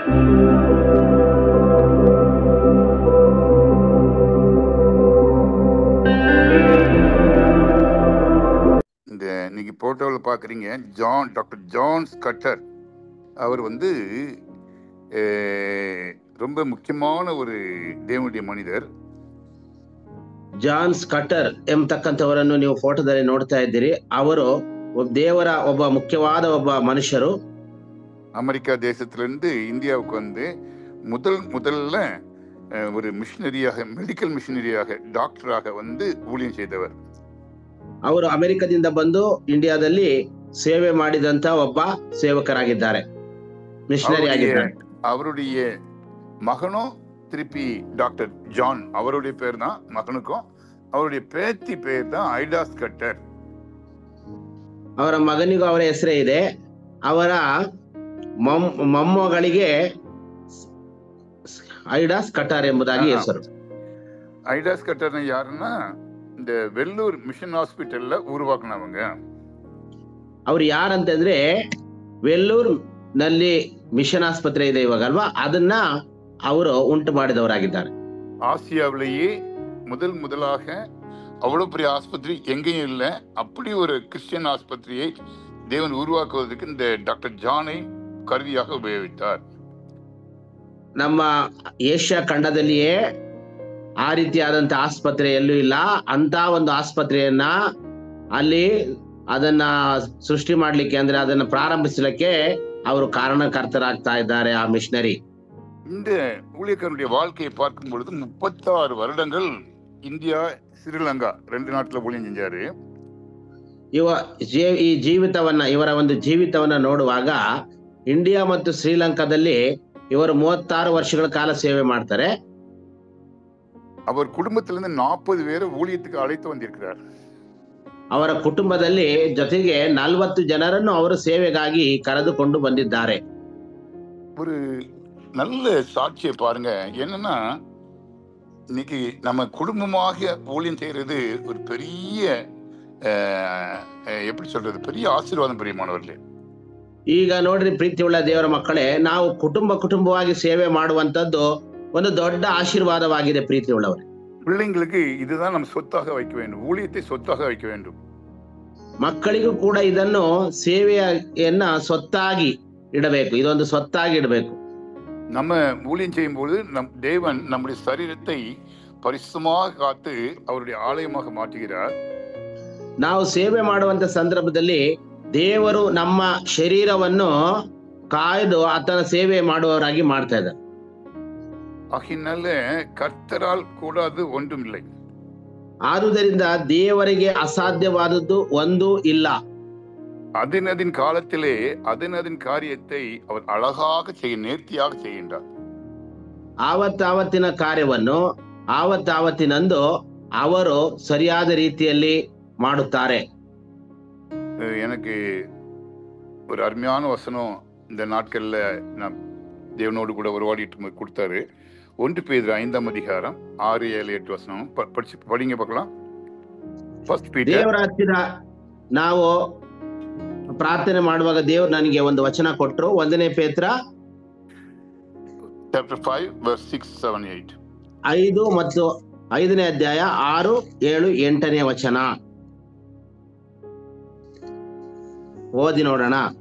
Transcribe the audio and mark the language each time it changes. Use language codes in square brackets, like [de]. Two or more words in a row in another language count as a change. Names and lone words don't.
[ta] இந்த இன்னைக்கு போட்டோவில் பார்க்குறீங்க டாக்டர் ஜான் ஸ்கட்டர். அவர் ரொம்ப முக்கியமான ஒரு தேவனுடைய மனிதர். [kn] ಜಾನ್ ಸ್ಕಟರ್ ಎಂಬತಕ್ಕಂಥವರನ್ನು ನೀವು ಫೋಟೋದಲ್ಲಿ ನೋಡ್ತಾ ಇದ್ದೀರಿ. ಅವರು ದೇವರ ಒಬ್ಬ ಮುಖ್ಯವಾದ ಒಬ್ಬ ಮನುಷ್ಯರು. [ta] அமெரிக்கா தேசத்திலிருந்து இந்தியாவுக்கு முதல்ல ஒரு மிஷினரியாக, மெடிக்கல் மிஷினரியாக, டாக்டராக ஊழியம் செய்தவர். [kn] ಅವರು ಅಮೆರಿಕದಿಂದ ಬಂದು ಇಂಡಿಯಾದಲ್ಲಿ ಸೇವೆ ಮಾಡಿದಂತ ಒಬ್ಬ ಸೇವಕರಾಗಿದ್ದಾರೆ, ಮಿಷನರಿ ಆಗಿದ್ದಾರೆ. [ta] அவருடைய மகனும் திருப்பி டாக்டர் ஜான், அவருடைய பேர் தான் மகனுக்கும். அவருடைய பேத்தி பேர் தான் ಐಡಾ ಸ್ಕಟರ್. [kn] ಅವರ ಮಗನಿಗೂ ಅವರ ಹೆಸರೇ ಇದೆ. ಅವರ ಮೊಮ್ಮಗಳಿಗೆ ಐಡಾ ಸ್ಕಟರ್ ಎಂಬುದಾಗಿ ಹೆಸರು. [ta] ಐಡಾ ಸ್ಕಟರ್ ಯಾರನ್ನ இந்த வெள்ளூர் மிஷன் ஹாஸ்பிட்டல்ல உருவாக்குனவங்க. [kn] ಅವ್ರು ಯಾರಂತಂದ್ರೆ ವೆಲ್ಲೂರ್ ನಲ್ಲಿ ಮಿಷನ್ ಆಸ್ಪತ್ರೆ ಇದೆ ಇವಾಗ ಅಲ್ವಾ, ಅದನ್ನ ಅವರು ಉಂಟು ಮಾಡಿದವರಾಗಿದ್ದಾರೆ. [ta] ஆசியாவிலேயே முதலாக அவ்வளவு பெரிய ஆஸ்பத்திரி எங்கேயும் இல்லை, அப்படி ஒரு கிறிஸ்டியன் ஆஸ்பத்திரியை தேவன் உருவாக்குவதற்கு இந்த டாக்டர் ஜானை கருவியாக ಉಪಯೋಗಿಸಿದ್ದಾರೆ. [kn] ನಮ್ಮ ಏಷ್ಯಾ ಖಂಡದಲ್ಲಿಯೇ ಆ ರೀತಿಯಾದಂತ ಆಸ್ಪತ್ರೆ ಎಲ್ಲೂ ಇಲ್ಲ. ಅಂತ ಒಂದು ಆಸ್ಪತ್ರೆಯನ್ನ ಅಲ್ಲಿ ಅದನ್ನ ಸೃಷ್ಟಿ ಮಾಡ್ಲಿಕ್ಕೆ, ಅಂದ್ರೆ ಅದನ್ನ ಪ್ರಾರಂಭಿಸಲಿಕ್ಕೆ ಅವರು ಕಾರಣಕರ್ತರಾಗ್ತಾ ಇದ್ದಾರೆ ಆ ಮಿಷನರಿ. [ta] இந்த ஊழியக்காரனுடைய வாழ்க்கையை பார்க்கும் பொழுது 36 வருடங்கள் இந்தியா ಶ್ರೀಲಂಕಾ 2 நாட்டுல ஊழியம் செஞ்சாரு. [kn] ಈ ಇವರ ಒಂದು ಜೀವಿತವನ್ನ ನೋಡುವಾಗ ಇಂಡಿಯಾ ಮತ್ತು ಶ್ರೀಲಂಕಾದಲ್ಲಿ ಇವರು 36 ವರ್ಷಗಳ ಕಾಲ ಸೇವೆ ಮಾಡ್ತಾರೆ. [ta] அவர் குடும்பத்திலிருந்து 40 பேரை ஊழியத்துக்கு அழைத்து வந்திருக்கிறார். [kn] ಅವರ ಕುಟುಂಬದಲ್ಲಿ ಜೊತೆಗೆ 40 ಜನರನ್ನು ಅವರು ಸೇವೆಗಾಗಿ ಕರೆದುಕೊಂಡು ಬಂದಿದ್ದಾರೆ. [ta] ஒரு நல்ல சாட்சியை பாருங்க. என்னன்னா, இன்னைக்கு நம்ம குடும்பமாக ஊழியம் செய்யறது ஒரு பெரிய எப்படி சொல்றது, பெரிய ஆசீர்வாதம் பிரியமானவர்களே. [kn] ಈಗ ನೋಡ್ರಿ ಪ್ರೀತಿಯುಳ್ಳ ದೇವರ ಮಕ್ಕಳೇ, ನಾವು ಕುಟುಂಬವಾಗಿ ಸೇವೆ ಮಾಡುವಂತದ್ದು ಒಂದು ದೊಡ್ಡ ಆಶೀರ್ವಾದವಾಗಿದೆ ಪ್ರೀತಿಯುಳ್ಳವರೇ. [ta] பிள்ளைங்களுக்கு இதுதான் நம்ம சொத்தாக வைக்க வேண்டும், ஊழியத்தை சொத்தாக வைக்க வேண்டும். [kn] ಮಕ್ಕಳಿಗೂ ಕೂಡ ಇದನ್ನು ಸೇವೆಯನ್ನ சொத்தாಗಿ ಇಡಬೇಕು, ಇದೊಂದು சொத்தாಗಿ ಇಡಬೇಕು. [ta] நம்ம ஊழியம் செய்யும் போது தேவன் நம்முடைய சரீரத்தை பரிசுத்தமாக காத்து அவருடைய ஆலயமாக மாற்றுகிறார். [kn] ನಾವು ಸೇವೆ ಮಾಡುವಂತ ಸಂದರ್ಭದಲ್ಲಿ ದೇವರು ನಮ್ಮ ಶರೀರವನ್ನು ಕಾಯ್ದು ಆತನ ಸೇವೆ ಮಾಡುವವರಾಗಿ ಮಾಡ್ತಾ ಇದ್ದಾರೆ. [ta] ஆகினால கர்த்தரால் கூடாது ஒன்றும் இல்லை. [kn] ಆದುದರಿಂದ ದೇವರಿಗೆ ಅಸಾಧ್ಯವಾದದ್ದು ಒಂದು ಇಲ್ಲ. [ta] அதன் காலத்திலே அதன் காரியத்தை அவர் அழகாக நேர்த்தியாக செய்கின்றார். [kn] ಆವತ್ತಿನ ಕಾರ್ಯವನ್ನು ಆವತ್ತಿನಂದು ಅವರು ಸರಿಯಾದ ರೀತಿಯಲ್ಲಿ ಮಾಡುತ್ತಾರೆ. [ta] எனக்கு ஒரு அருமையான வசனம் இந்த நாட்கள்ல நான் தேவனோடு கூட உருவாடிட்டு கொடுத்தாரு. 1 பேதுரு 5ஆம் அதிகாரம் 6, 7, 8 வசனம் படிங்க பார்க்கலாம். [kn] ದೇವರ ಹತ್ತಿರ ನಾವು ಪ್ರಾರ್ಥನೆ ಮಾಡುವಾಗ ದೇವರು ನನಗೆ ಒಂದು ವಚನ ಕೊಟ್ಟರು. 1ನೇ ಪೇತ್ರ [en] chapter 5 verse 6, 7, 8. [kn] 5 ಮತ್ತು 5ನೇ ಅಧ್ಯಾಯ 6, 7, 8ನೇ ವಚನ ಓದಿ ನೋಡೋಣ.